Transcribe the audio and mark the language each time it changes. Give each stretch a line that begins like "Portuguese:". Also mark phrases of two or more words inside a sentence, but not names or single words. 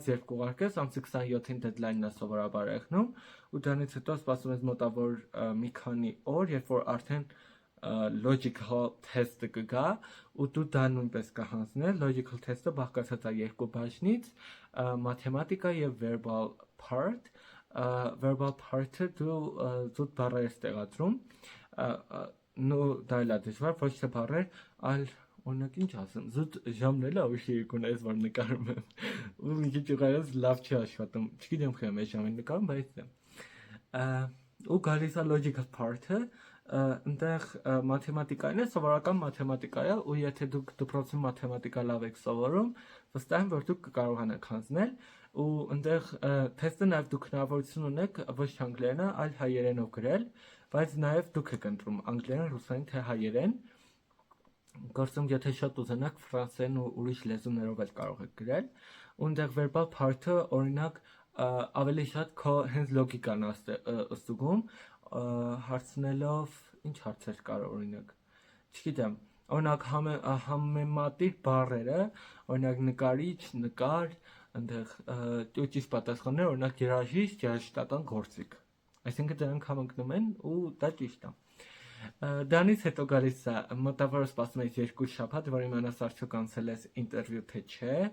Armenian: երբ կուղարկես, ամսի 27-ին deadline-ն է սովորաբար եղնում ու դրանից հետո սպասում ես մոտավոր մի քանի օր, երբ որ արդեն
English: logical test-ը
Armenian: կգա ու դու դա նույնպես կհանձնես,
English: logical test-ը
Armenian: բաղկացած է երկու բաժնից, mathematica եւ
English: verbal part, verbal part-ը
Armenian: դու զուտ բառեր ես տեղադրում, նո դա էլ է դժվար, ոչ թե բառեր, այլ օրինակ ինչ ասեմ, զուտ ժամն էլ ուշի եկուն այս որ նկարում եմ ու մի քիչ ուղղակի լավ չի աշխատում, չգիտեմ խեմ այս ժամին նկարում, բայց ու գալիս է
English: logical part-ը,
Armenian: այնտեղ մաթեմատիկան է, սովորական մաթեմատիկա է ու եթե դուք դպրոցում մաթեմատիկա լավ եք սովորում, վստահ եմ, որ դուք կկարողանաք հանձնել ու այնտեղ թեստը նաև դուք հնարավորություն ունեք ոչ անգլերենը, այլ հայերենով գրել, բայց նաև դուք եք ընտրում անգլերեն, ռուսերեն թե հայերեն Կարծում եթե շատ ուզենաք ֆրանսերեն ու ուրիշ լեզուներով էլ կարող եք գրել ու այնտեղ
English: verbal part-ը
Armenian: օրինակ ավելի շատ քո հենց լոգիկան ստուգում հարցնելով ինչ հարցեր կար օրինակ չգիտեմ օրինակ համեմատիր բառերը օրինակ նկարիչ նկար այնտեղ ճիշտ պատասխաններ օրինակ երաժիշտ երաժշտական գործիք այսինքն դրանք համընկնում են ու դա ճիշտ է Դրանից հետո գալիս է մոտավորապես սպասում ես 2 շաբաթ, որ իմանաս արդյոք անցել ես ինտերվյու թե չէ